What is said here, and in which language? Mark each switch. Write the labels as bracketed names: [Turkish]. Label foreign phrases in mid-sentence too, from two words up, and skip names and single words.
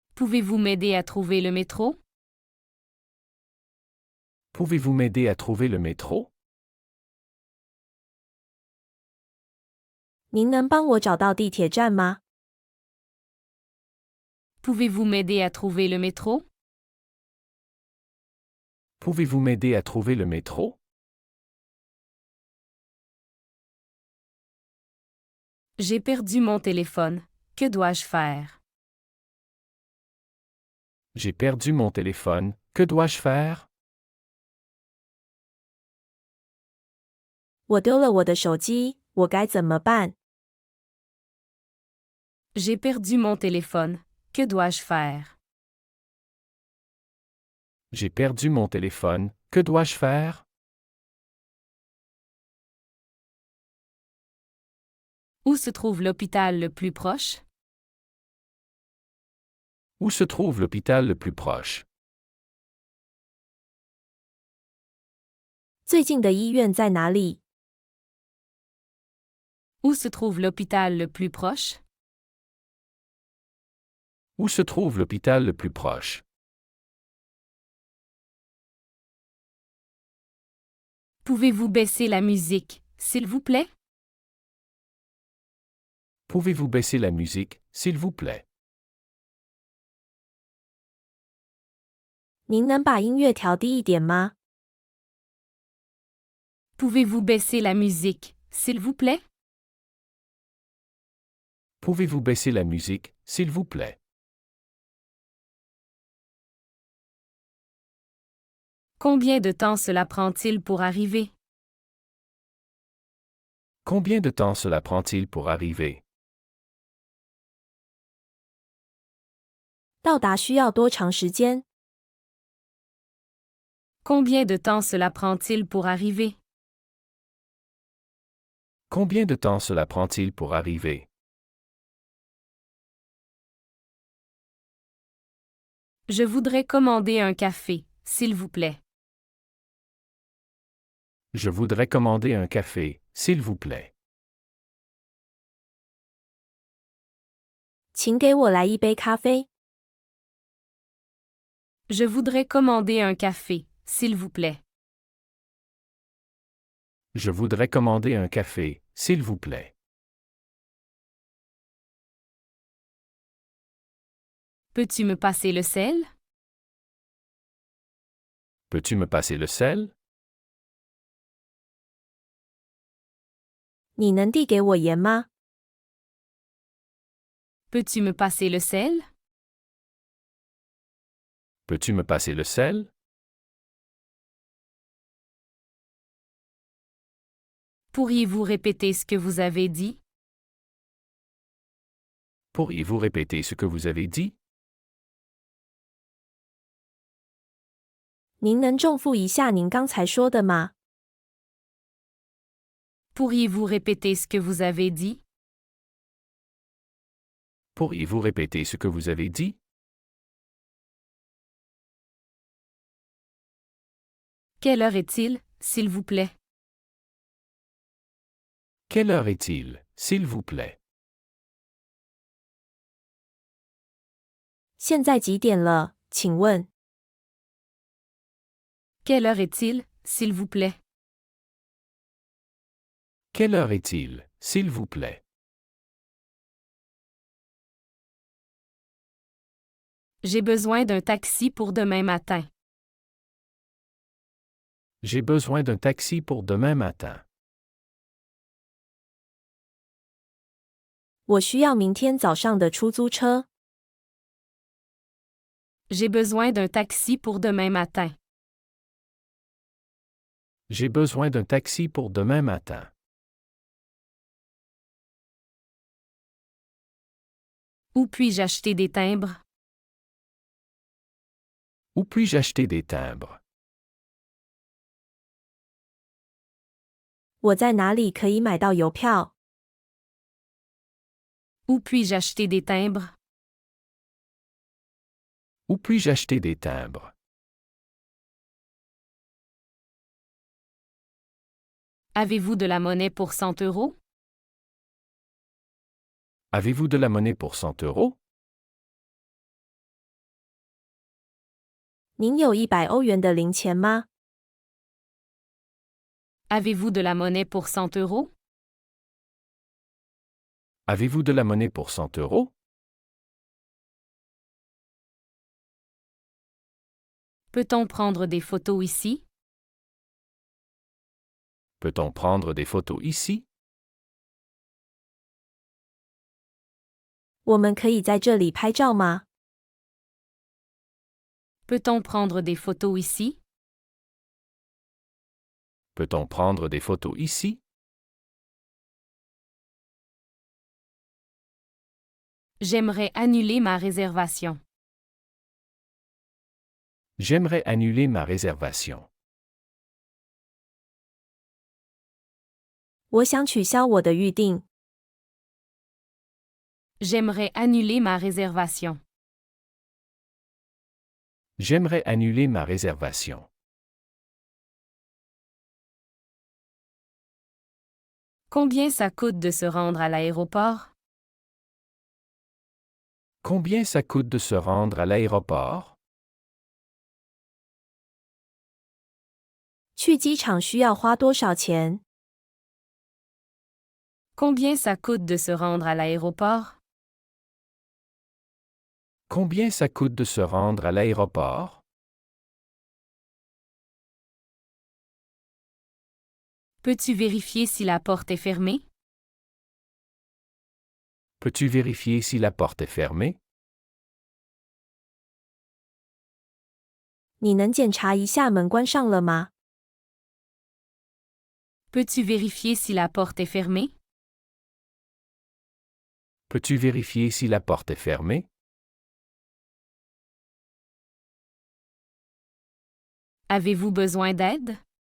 [French] Pouvez-vous m'aider à trouver le métro? Pouvez-vous m'aider à trouver le métro? [Chinese] 您能帮我找到地铁站吗？ [French] Pouvez-vous m'aider à trouver le métro? Pouvez-vous m'aider à trouver le métro? J'ai perdu mon téléphone. Que dois-je faire? J'ai perdu mon téléphone. Que dois-je faire? [Chinese] 我丢了我的手机，我该怎么办？ [French] J'ai perdu mon téléphone. Que dois-je faire? J'ai perdu mon téléphone. Que dois-je faire? Où se trouve l'hôpital le plus proche? Où se trouve l'hôpital le plus proche? [Chinese] 最近的医院在哪里？ [French] Où se trouve l'hôpital le plus proche? Où se trouve l'hôpital le plus proche? Pouvez-vous baisser la musique, s'il vous plaît? Pouvez-vous baisser la musique, s'il vous plaît? [Chinese] 您能把音乐调低一点吗？ [French] Pouvez-vous baisser la musique, s'il vous plaît? Pouvez-vous baisser la musique, s'il vous plaît? Combien de temps cela prend-il pour arriver? Combien de temps cela prend-il pour arriver? [Chinese] 到达需要多长时间？ [French] Combien de temps cela prend-il pour arriver? Combien de temps cela prend-il pour arriver? Je voudrais commander un café, s'il vous plaît. Je voudrais commander un café, s'il vous plaît. [Chinese] 请给我来一杯咖啡。 [French] Je voudrais commander un café, s'il vous plaît. Je voudrais commander un café, s'il vous plaît. Peux-tu me passer le sel? Peux-tu me passer le sel? [Chinese] 你能递给我盐吗？ [French] Peux-tu me passer le sel? Peux-tu me passer le sel? Pourriez-vous répéter ce que vous avez dit? Pourriez-vous répéter ce que vous avez dit? [Chinese] 您能重复一下您刚才说的吗？ [French] Pourriez-vous répéter ce que vous avez dit? Pourriez-vous répéter ce que vous avez dit? Quelle heure est-il, s'il vous plaît? Quelle heure est-il, s'il vous plaît? [Chinese] 现在几点了？请问。 [French] Quelle heure est-il, s'il vous plaît? Quelle heure est-il, s'il vous plaît? J'ai besoin d'un taxi pour demain matin. J'ai besoin d'un taxi pour demain matin. [Chinese] 我需要明天早上的出租车。 [French] J'ai besoin d'un taxi pour demain matin. J'ai besoin d'un taxi pour demain matin. Où puis-je acheter des timbres? Où puis-je acheter des timbres? [Chinese] 我在哪里可以买到邮票？ [French] Où puis-je acheter des timbres? Où puis-je acheter des timbres? Avez-vous de la monnaie pour 100 euros? Avez-vous de la monnaie pour 100 euros? [Chinese] 您有100欧元的零钱吗？ [French] Avez-vous de la monnaie pour 100 euros? Avez-vous de la monnaie pour 100 euros? Peut-on prendre des photos ici? Peut-on prendre des photos ici? [Chinese] 我们可以在这里拍照吗？ [French] Peut-on prendre des photos ici? Peut-on prendre des photos ici? J'aimerais annuler ma réservation. J'aimerais annuler ma réservation. [Chinese] 我想取消我的预定。 [French] J'aimerais annuler ma réservation. J'aimerais annuler ma réservation. Combien ça coûte de se rendre à l'aéroport? Combien ça coûte de se rendre à l'aéroport? [Chinese] 去机场需要花多少钱？ [French] Combien ça coûte de se rendre à l'aéroport? Combien ça coûte de se rendre à l'aéroport? Peux-tu vérifier si la porte est fermée? Peux-tu vérifier si la porte est fermée? [Chinese] 你能检查一下门关上了吗？ [French] Peux-tu vérifier si la porte est fermée? Peux-tu vérifier si la porte est fermée? Avez-vous besoin d'aide?